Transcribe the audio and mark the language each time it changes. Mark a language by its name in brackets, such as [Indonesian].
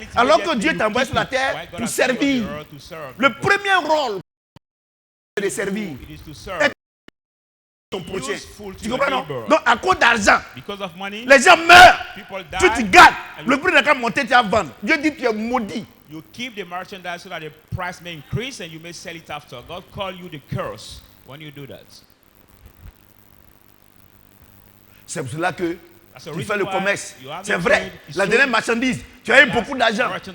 [French] Alors que Dieu t'a envoyé sur la terre pour servir. Le premier rôle, c'est de servir. Et ton prochain. Tu comprends, non? Donc, à cause d'argent, les gens meurent. Tu gardes. Le prix n'a qu'à monter, tu vas vendre. Dieu dit que tu es maudit. [English] You keep the merchandise so that the price may increase and you may sell it after. God call you the curse when you do that. [French] C'est pour cela que tu fais le commerce. C'est vrai, la dernière marchandise, tu as eu beaucoup d'argent.